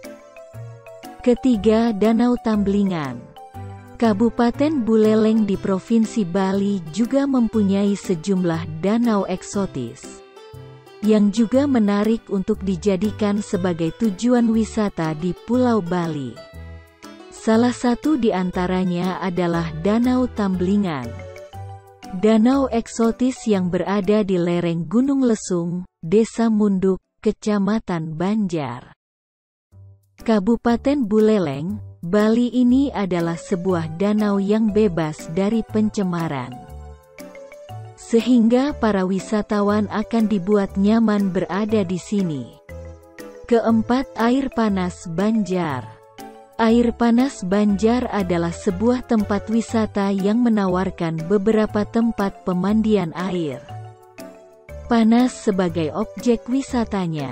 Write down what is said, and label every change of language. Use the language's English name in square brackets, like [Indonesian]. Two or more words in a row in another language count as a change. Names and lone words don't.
[Indonesian] Ketiga, Danau Tamblingan. Kabupaten Buleleng di Provinsi Bali juga mempunyai sejumlah danau eksotis yang juga menarik untuk dijadikan sebagai tujuan wisata di Pulau Bali. Salah satu di antaranya adalah Danau Tamblingan. Danau eksotis yang berada di lereng Gunung Lesung, Desa Munduk, Kecamatan Banjar, Kabupaten Buleleng, Bali ini adalah sebuah danau yang bebas dari pencemaran, sehingga para wisatawan akan dibuat nyaman berada di sini. Keempat, Air Panas Banjar. Air Panas Banjar adalah sebuah tempat wisata yang menawarkan beberapa tempat pemandian air panas sebagai objek wisatanya.